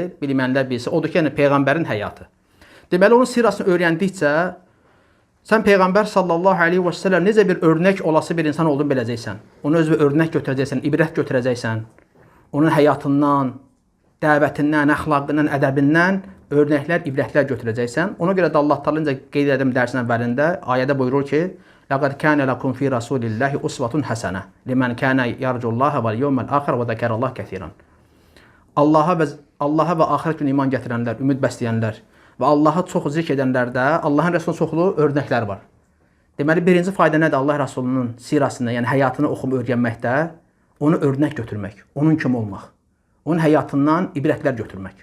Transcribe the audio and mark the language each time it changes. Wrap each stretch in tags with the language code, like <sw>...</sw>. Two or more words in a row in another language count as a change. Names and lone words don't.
<az>Bilmənlər bilsə, odur ki, yəni Peyğəmbərin həyatı. Deməli, onun sirasını öyrəndikcə, sən Peyğəmbər</az> <ar>صلى الله عليه وسلم</ar> <az>necə bir örnək olası bir insan olduğunu biləcəksən. Onu özünə örnək götürəcəksən, ibrət götürəcəksən. Onun həyatından, dəvətindən, əxlaqından, ədəbindən örnəklər, ibrətlər götürəcəksən. Ona görə də Allah Taala qeyd edim dərsin əvvəlində, ayədə buyurur ki,</az> <ar>لَقَدْ كَانَ لَكُمْ فِي رَسُولِ اللّٰهِ أُسْوَةٌ حَسَنَةٌ لِمَنْ كَانَ يَرْجُ اللّٰهَ وَالْيَوْمَ الْآخِرَ وَذَكَرَ اللّٰهَ كَثِيرًا.</ar> <az>Allaha və axirət günü iman gətirənlər, ümid bəsləyənlər və Allahı çox zikr edənlərdə Allahın Rəsulunun çoxlu örnəklər var. Deməli, birinci fayda nədir? Allah Rəsulunun sirasını, yəni həyatını oxub öyrənməkdə, onu örnək götürmək, onun kimi olmaq, onun həyatından ibrətlər götürmək.</az>